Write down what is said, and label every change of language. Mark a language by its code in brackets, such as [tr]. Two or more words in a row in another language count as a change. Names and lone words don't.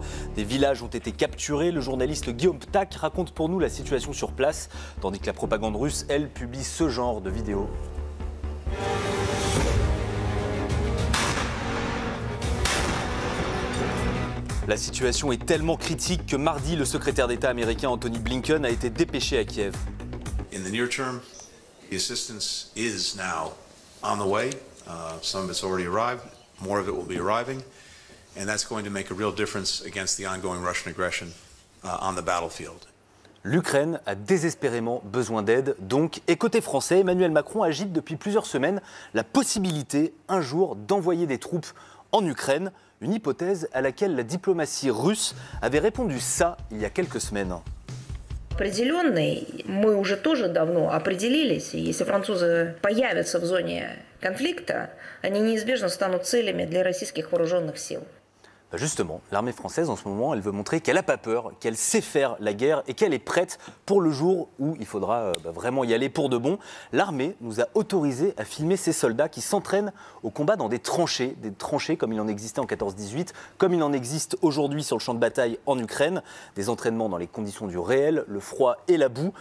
[fr] Des villages ont été capturés. Le journaliste Guillaume Ptak raconte pour nous la situation sur place, tandis que la propagande russe, elle, publie ce genre de vidéos. La situation est tellement critique que mardi, le secrétaire d'État américain Anthony Blinken a été dépêché à Kiev. [en] In the near term, the assistance is now on the way. Some of it's already arrived. More of it will be arriving. And that's going to make a real difference against the ongoing Russian aggression on the battlefield. [fr] L'Ukraine a désespérément besoin d'aide, donc. Et côté français, Emmanuel Macron agite depuis plusieurs semaines la possibilité, un jour, d'envoyer des troupes en Ukraine. Une hypothèse à laquelle la diplomatie russe avait répondu ça il y a quelques semaines. [ru] Определенный, мы уже тоже давно определились, и если французы появятся в зоне конфликта, они неизбежно станут целями для российских вооруженных сил. [fr] Justement, l'armée française, en ce moment, elle veut montrer qu'elle n'a pas peur, qu'elle sait faire la guerre et qu'elle est prête pour le jour où il faudra vraiment y aller pour de bon. L'armée nous a autorisé à filmer ces soldats qui s'entraînent au combat dans des tranchées comme il en existait en 14-18, comme il en existe aujourd'hui sur le champ de bataille en Ukraine, des entraînements dans les conditions du réel, le froid et la boue.